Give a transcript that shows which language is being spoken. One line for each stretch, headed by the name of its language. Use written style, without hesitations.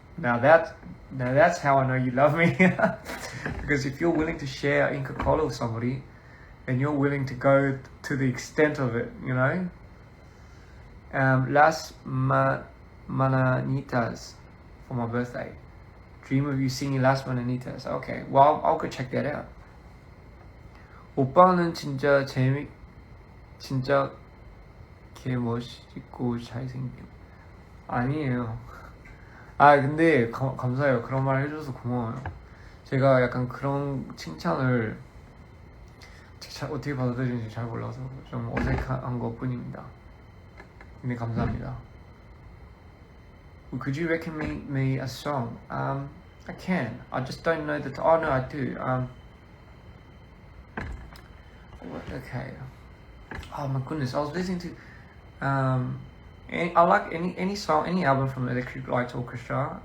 English: Now that's how I know you love me. Because if you're willing to share Inca Kola with somebody, and you're willing to go to the extent of it, you know? Las Mananitas for my birthday. Dream of you singing Las Mananitas. Okay, well, I'll go check that out.
Korean: 오빠는 진짜 진짜 개멋있고 잘생김. 아니에요. 아, 근데 감사해요. 그런 말 해줘서 고마워요. 제가 약간 그런 칭찬을 어떻게 받아들이는지 잘 몰라서 좀 어색한 것 뿐입니다. 근데 감사합니다.
English: Could you recommend me a song? I can. I just don't know that. Oh no, I do. Okay. Oh my goodness, I was listening to. I like any song, any album from Electric Light Orchestra.